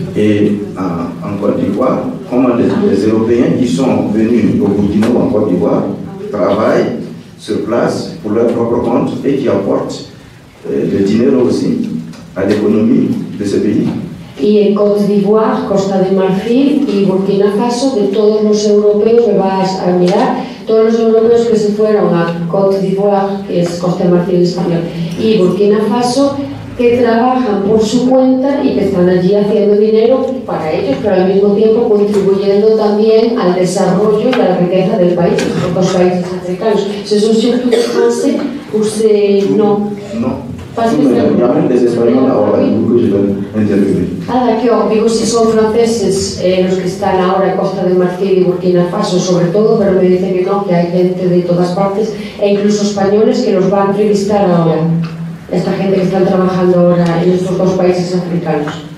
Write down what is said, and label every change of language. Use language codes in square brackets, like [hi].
[fr] Et en Côte d'Ivoire, comment les Européens qui sont venus au Burkina ou en Côte d'Ivoire travaillent sur place pour leur propre compte et qui apportent le dinero aussi à l'économie de ce pays. [es] Y en Côte d'Ivoire, Costa de Marfil y Burkina Faso, de todos los europeos, me vas a mirar, todos los europeos que se fueron a Côte d'Ivoire, que es Costa de Marfil en español, y Burkina Faso, que trabajan por su cuenta y que están allí haciendo dinero para ellos, pero al mismo tiempo contribuyendo también al desarrollo y a la riqueza del país, de los países africanos. [fr] ¿Se son surtout français ou c'est non? Non. Parce que Il y a même des Espagnols ahora que je vais interviewer. Ah, d'accord. [es] Digo, si son franceses los que están ahora en Costa de Marfil y Burkina Faso, sobre todo, pero me dicen que no, que hay gente de todas partes, e incluso españoles que los va a entrevistar ahora. Esta gente que están trabajando ahora en estos dos países africanos.